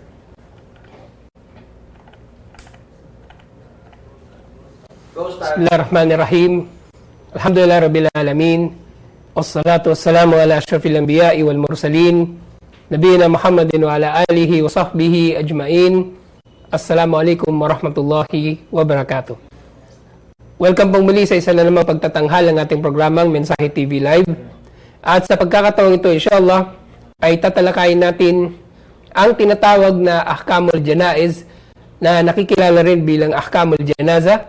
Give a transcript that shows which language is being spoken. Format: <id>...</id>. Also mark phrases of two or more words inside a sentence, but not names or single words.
<ar>بسم الله الرحمن الرحيم. الحمد لله رب العالمين والصلاة والسلام على أشرف الأنبياء و المرسلين. نبينا محمد و على آله و صحبه أجمعين. السلام عليكم ورحمة الله وبركاته.</ar> <tl>Welcome pong muli sa isa na namang pagtatanghal ng ating programang Mensahe TV Live. At sa pagkakataong ito, inshallah, ay tatalakayin natin ang tinatawag na</tl> <ar>أحكام الجنائز</ar> <tl>na nakikilala rin bilang</tl> <ar>أحكام الجنازة.</ar>